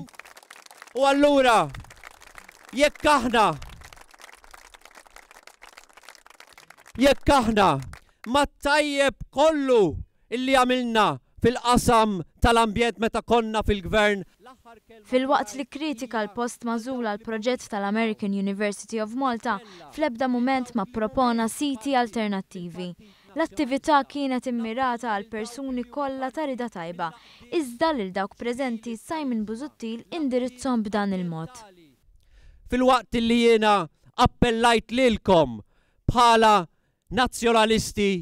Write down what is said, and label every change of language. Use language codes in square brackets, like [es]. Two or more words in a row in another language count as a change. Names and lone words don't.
[mt] U allura jekk aħna ma tajjeb kollu illi għamilna fil-qasam tal-ambjent meta konna fil-gvern. Fil-waqt li kritika l-post mażula l-proġett tal-American University of Malta, fl-ebda mument ma propona siti alternattivi. L-attività kienet immirata għal persuni kollha ta' rida tajba, iżda lil dawk preżenti Simon Busuttil indirizzhom b'dan il-mod. Fil-waqt li jiena appellajt lilkom bħala nazzjonalisti.